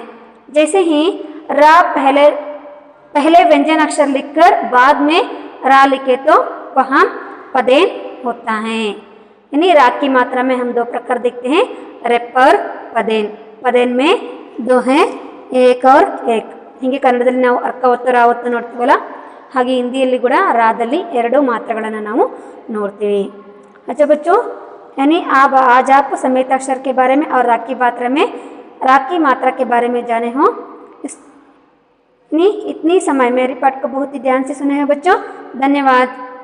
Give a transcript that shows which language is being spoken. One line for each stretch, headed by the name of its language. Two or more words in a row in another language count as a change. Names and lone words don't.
Hindi: जैसे ही रा पहले व्यंजन अक्षर लिखकर बाद में रा लिखे तो वह पदेन होता है। यानी रा की मात्रा में हम 2 प्रकार देखते हैं, रेप और पदेन। पदेन में 2 हैं, एक और एक।
Kannada: ಹೀಗೆ ಕನ್ನಡದಲ್ಲಿ ನಾವು ಅರ್ಕ ಒತ್ತು ರಾ ಒತ್ತು ನೋಡ್ತೀವಲ್ಲ, ಹಾಗೆ ಹಿಂದಿಯಲ್ಲಿ ಕೂಡ ರಾದಲ್ಲಿ 2 ಮಾತ್ರೆಗಳನ್ನು ನಾವು ನೋಡ್ತೀವಿ।
Hindi: अच्छा बच्चों, यानी आज आप संमित अक्षर के बारे में और रा की मात्रा के बारे में जाने हो। इतनी समय मेरी पाठ को बहुत ही ध्यान से सुने हैं बच्चों। धन्यवाद।